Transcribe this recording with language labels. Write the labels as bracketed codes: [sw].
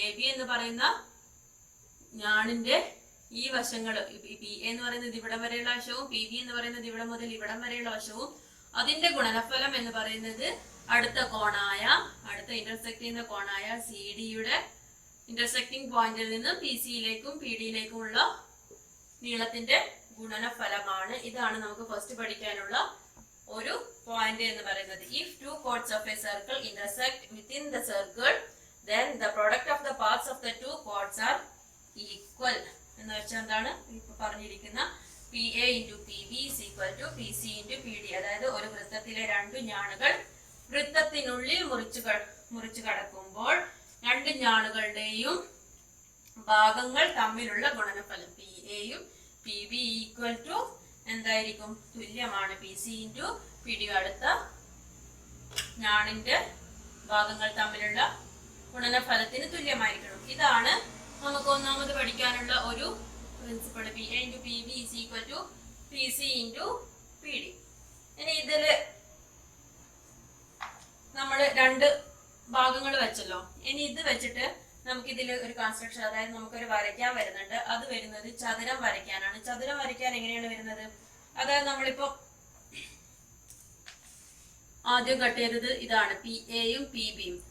[ml] A B എന്ന് പറയുന്ന ഞാണിന്റെ ഈ വശങ്ങൾ പി എ എന്ന് പറയുന്നത് ഇവിടം വരെയുള്ള വശവും പി ബി എന്ന് പറയുന്നത് ഇവിടെ മുതൽ ഇവിടം വരെയുള്ള വശവും അതിന്റെ ഗുണനഫലം എന്ന് പറയുന്നത് അടുത്ത ഇന്റർസെക്ട് ചെയ്യുന്ന കോണായ സി ഡിയുടെ ഇന്റർസെക്റ്റിംഗ് പോയിന്റിൽ നിന്ന് പി സിയിലേക്കും പി ഡിയിലേക്കുമുള്ള നീളത്തിന്റെ ഗുണനഫലമാണ്. ഇതാണ് നമുക്ക് ഫസ്റ്റ് പഠിക്കാനുള്ള ഒരു പോയിന്റ് എന്ന് പറയുന്നത്. [en] If two chords of a circle intersect within the circle then the product of the paths of the two chords are equal. [ml] എന്ന് വെച്ചാൽ എന്താണ് ഇപ്പൊ പറഞ്ഞിരിക്കുന്ന [en] PA into PB is equal to PC into PD. [ml] അതായത് ഒരു വൃത്തത്തിലെ രണ്ട് ഞാണുകൾ വൃത്തത്തിനുള്ളിൽ മുറിച്ചു കടക്കുമ്പോൾ രണ്ട് ഞാണുകളുടെയും ഭാഗങ്ങൾ തമ്മിലുള്ള ഗുണനഫലം PAയും PB ഈക്വൽ ടു എന്തായിരിക്കും? തുല്യമാണ് [en] PC into PD. [ml] അടുത്ത ഞാണിന്റെ ഭാഗങ്ങൾ തമ്മിലുള്ള ഗുണനഫലത്തിന് തുല്യമായിരിക്കണം. ഇതാണ് നമുക്ക് ഒന്നാമത് പഠിക്കാനുള്ള ഒരു principle. [en] PA into PB is equal to PC into PD. [ml] ഇനി ഇതില് നമ്മൾ രണ്ട് ഭാഗങ്ങൾ വെച്ചല്ലോ. ഇനി ഇത് വെച്ചിട്ട് നമുക്ക് ഇതിൽ ഒരു കൺസ്ട്രക്ഷൻ, അതായത് നമുക്കൊരു വരയ്ക്കാൻ വരുന്നുണ്ട്. അത് വരുന്നത് ചതുരം വരയ്ക്കാനാണ്. ചതുരം വരയ്ക്കാൻ എങ്ങനെയാണ് വരുന്നത്? അതായത് നമ്മളിപ്പോ ആദ്യം കട്ട് ചെയ്തത് ഇതാണ് PAയും PBയും.